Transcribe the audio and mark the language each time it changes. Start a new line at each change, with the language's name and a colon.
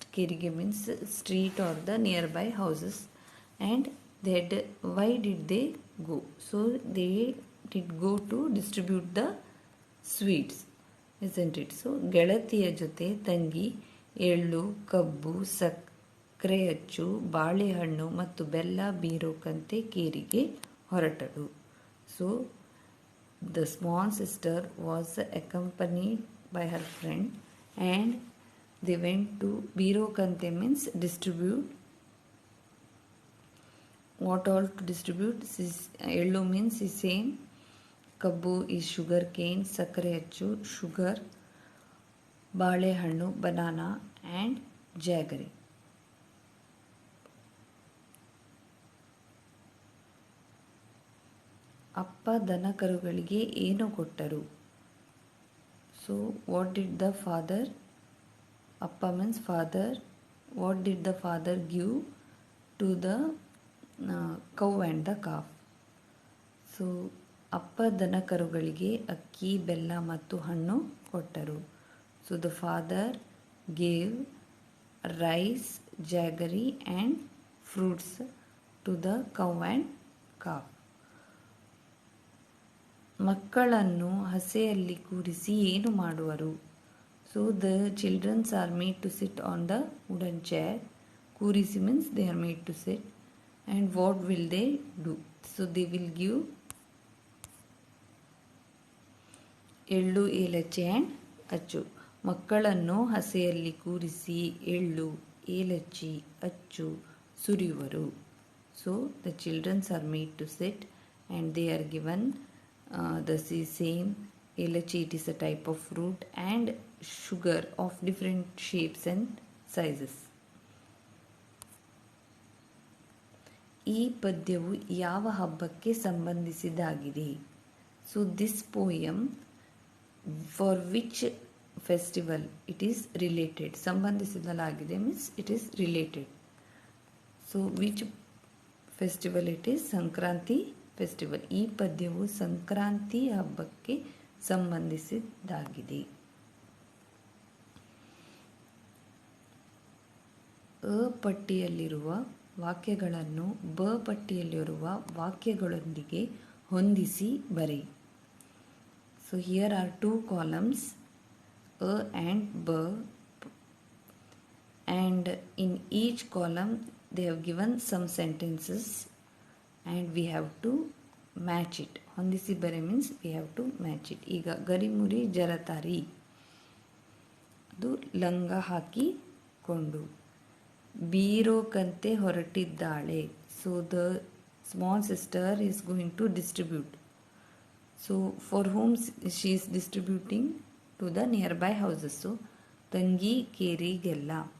English: Kerige means street or the nearby houses, and why did they go? So they did go to distribute the sweets, isn't it?
Kannada: So ಗೆಳತಿಯ ಜೊತೆ ತಂಗಿ ಎಳ್ಳು, ಕಬ್ಬು, ಸಕ್ಕರೆ ಅಚ್ಚು, ಬಾಳೆಹಣ್ಣು ಮತ್ತು ಬೆಲ್ಲ ಬೀರೋಕಂತೆ ಕೇರಿಗೆ ಹೊರಟಳು.
English: So the small sister was accompanied by her friend, and they went to Birokante means distribute. What all to distribute? Yellow means same. Kabbu is sugar cane, sakare achu sugar, balehannu banana, and jaggery.
Kannada: ಅಪ್ಪ ದನಕರುಗಳಿಗೆ ಏನು ಕೊಟ್ಟರು?
English: So what did the father Appa means father. What did the father give to the cow and the calf?
Kannada: So ಅಪ್ಪ ದನ ಕರುಗಳಿಗೆ ಅಕ್ಕಿ ಬೆಲ್ಲ ಮತ್ತು ಹಣ್ಣು ಕೊಟ್ಟರು.
English: So the father gave rice jaggery and fruits to the cow and calf.
Kannada: ಮಕ್ಕಳನ್ನು ಹಸೆಯಲ್ಲಿ ಕೂರಿಸಿ ಏನು ಮಾಡುವರು?
English: So the childrens are made to sit on the wooden chair. ಕೂರಿಸಿ means they are made to sit. And what will they do? So they will give ellu elachi and achu.
Kannada: ಮಕ್ಕಳನ್ನು ಹಸೆಯಲ್ಲಿ ಕೂರಿಸಿ ಎಳ್ಳು ಏಲಚ್ಚಿ ಅಚ್ಚು ಸುರಿಯುವರು.
English: So the childrens are made to sit and they are given the same elachi. It is a type of fruit and sugar of different shapes and sizes.
Kannada: ಈ ಪದ್ಯವು ಯಾವ ಹಬ್ಬಕ್ಕೆ ಸಂಬಂಧಿಸಿದಾಗಿದೆ?
English: So this poem for which festival it is related? ಸಂಬಂಧಿಸಿದಲಾಗಿದೆ means it is related. So which festival it is?
Kannada: Sankranti festival. ಈ ಪದ್ಯವು ಸಂಕ್ರಾಂತಿ ಹಬ್ಬಕ್ಕೆ ಸಂಬಂಧಿಸಿದ್ದಾಗಿದೆ. ಅ ಪಟ್ಟಿಯಲ್ಲಿರುವ ವಾಕ್ಯಗಳನ್ನು ಬ ಪಟ್ಟಿಯಲ್ಲಿರುವ ವಾಕ್ಯಗಳೊಂದಿಗೆ ಹೊಂದಿಸಿ ಬರೆಯಿ.
English: So here are 2 columns, a and b, and in each column they have given some sentences and we have to match it. ಹೊಂದಿಸಿ ಬರೆ means we have to match it.
Kannada: ಈಗ ಗರಿಮುರಿ ಜರತಾರಿ, ಅದು ಲಂಗ ಹಾಕಿಕೊಂಡು. ಬೀರೋಕಂತೆ ಹೊರಟಿದ್ದಾಳೆ.
English: So the small sister is going to distribute. So for whom she is distributing? to the nearby houses.
Kannada: So ತಂಗಿ ಕೇರಿಗೆಲ್ಲ.